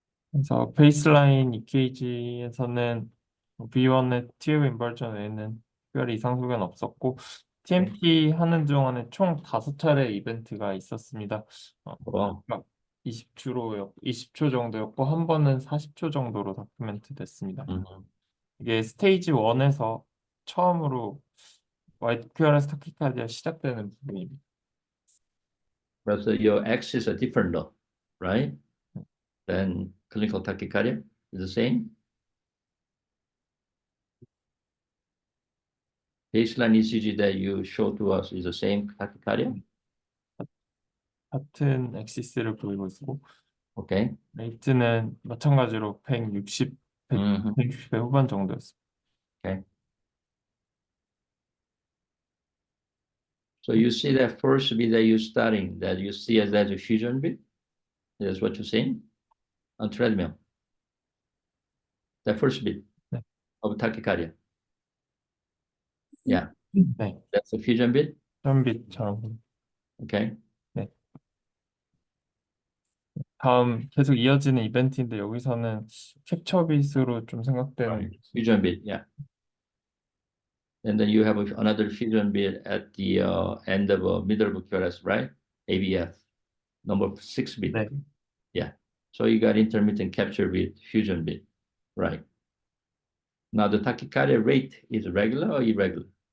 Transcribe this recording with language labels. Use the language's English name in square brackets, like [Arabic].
[Korean] 그래서 베이스라인 EKG에서는 V1의 TF 인버전 외에는 특별히 이상 소견 없었고 TMT 하는 동안에 총 5차례 이벤트가 있었습니다. [English] Wow. [Korean] 20초 정도였고 한 번은 40초 정도로 다큐멘트 됐습니다. Mhm. 이게 스테이지 1에서 처음으로 와이드 QRS 타키카디아 시작되는 부분입니다. [English] But your axes are different though, right? Then clinical tachycardia is the same. Baseline ECG that you showed to us is the same tachycardia. [Korean] 같은 엑시스를 보이고 있고 [English] Okay. [Korean] 레이트는 마찬가지로 160배 후반 정도였습니다. [English] Okay. So you see that first bit that you're studying, that you see as a fusion bit. That's what you're saying on treadmill. The first bit [Korean] 네. [English] of tachycardia. Yeah, [Korean] 네, [English] that's a fusion bit. [Korean] 현빛처럼. [English] Okay. [Korean] 다음 계속 이어지는 이벤트인데 여기서는 캡처 빛으로 좀 생각되는 [English] Fusion bit, yeah. And then you have another fusion bit at the end of middle of QRS, right? ABF, number 6 bit. [Korean] 네. [English] Yeah. So you got intermittent capture bit, fusion bit, right? Now the tachycardia rate is regular or irregular?